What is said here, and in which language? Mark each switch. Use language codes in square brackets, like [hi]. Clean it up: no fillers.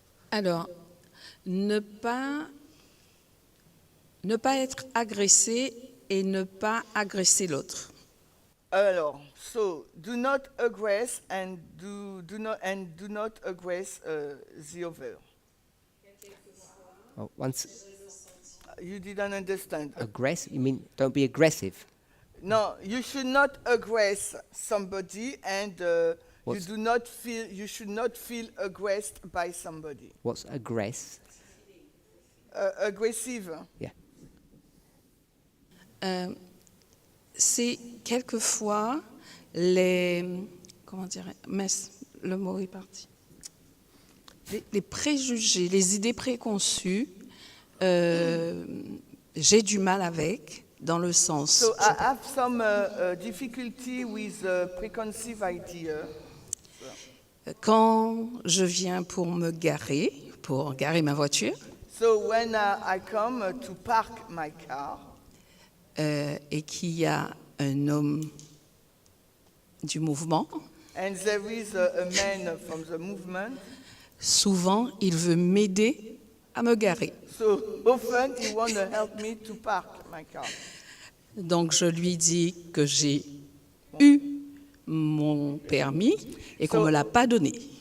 [fr] Alors, ne pas être agressé et ne pas agresser l'autre. [en] Alors, so do not aggress and do not aggress the other. Oh, once You didn't understand. aggressive, you mean don't be aggressive? No, you should not aggress somebody, and you should not feel aggressed by somebody. What's aggress? Aggressive. Yeah. [fr] C'est quelquefois les... Comment dire? Le mot est parti. Les préjugés, les idées préconçues, j'ai du mal avec, dans le sens... [en] So I have some difficulty with preconceived idea. [fr] Quand je viens pour garer ma voiture, [en] So when I come to park my car, [fr] et qu'il y a un homme du mouvement, [en] and there is a man from the movement, [fr] souvent il veut m'aider à me garer. [en] so often he want to help me to park my car. [fr] Donc je lui dis que j'ai eu mon permis et qu'on ne me l'a pas donné.